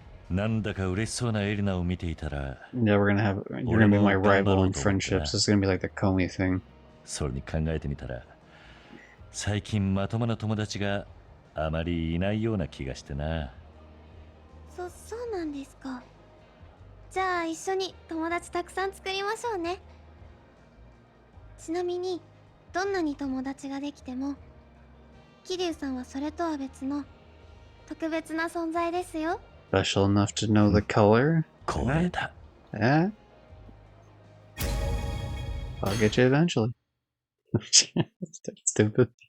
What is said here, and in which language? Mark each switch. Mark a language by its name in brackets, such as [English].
[Japanese] なんだか嬉しそうなエリナを見ていたら、 [English] Yeah, you're gonna be my rival in friendships. This is gonna be like the Comey thing. [Japanese] それに考えてみたら、最近まともな友達があまりいないような気がしてな。そうなんですか。じゃあ一緒に友達たくさん作りましょうね。ちなみにどんなに友達ができても、桐生さんはそれとは別の特別な存在ですよ。 [English] Special enough to know the color? [Japanese] 光栄だ。 Eh? [English] I'll get you eventually. That's stupid.